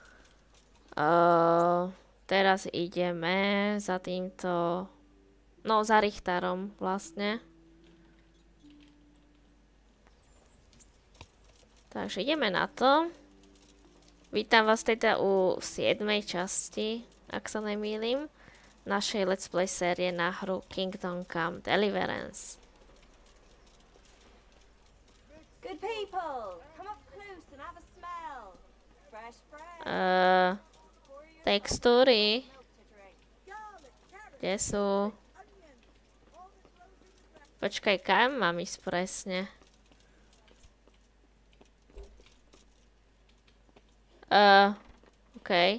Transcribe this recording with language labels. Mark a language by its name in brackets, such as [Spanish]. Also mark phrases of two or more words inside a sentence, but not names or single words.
[Slovak] Teraz ideme za týmto, no za Richtarom vlastne. Takže ideme na to. Vítam vás teda u 7. časti, ak sa nemýlim, našej [English] Let's Play [Slovak] série na hru Kingdom Come Deliverance. [English] Good people, come up close and have a smell. Fresh bread. [Slovak] Textúry. Kde sú? Počkaj, kam mám ísť presne? OK.